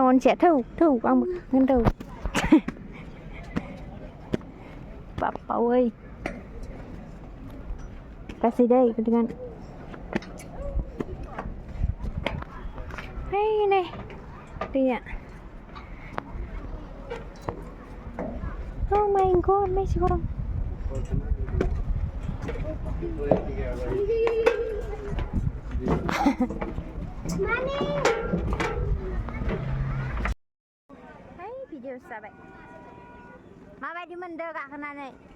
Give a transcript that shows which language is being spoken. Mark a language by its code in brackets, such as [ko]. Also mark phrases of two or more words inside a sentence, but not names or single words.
[brx] अनसिया थौ आंबो होनदौ। बाप्पावै गासै दै गदिगान। नै दैया। [en] Oh my god, [brx] बेसे गरम। भिडिअ जाबाय। माबायदि मोनदों गाखोनानै?